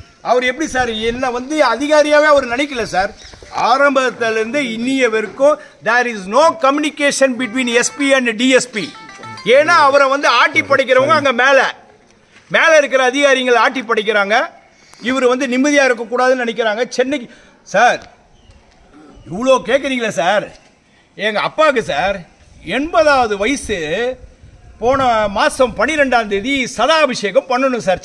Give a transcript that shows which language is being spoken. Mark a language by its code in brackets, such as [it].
[ta] அவர் எப்படி சார் என்ன வந்து அதிகாரியாவே அவர் நினைக்கல சார். ஆரம்பத்திலிருந்து இன்னிய வரைக்கும் [en] there is no communication between SP and DSP. [ta] ஏன்னா அவரை வந்து ஆட்டி படைக்கிறவங்க அங்க மேல இருக்கிற அதிகாரிகள் ஆட்டி படைக்கிறாங்க. இவர் வந்து நிம்மதியா இருக்கக்கூடாதுன்னு நினைக்கிறாங்க. சென்னைக்கு சார் இவ்வளோ கேட்குறீங்களே சார். எங்கள் அப்பாவுக்கு சார் 80வது வயசு. போன மாதம் 12ஆம் தேதி சதாபிஷேகம் பண்ணணும் சார்.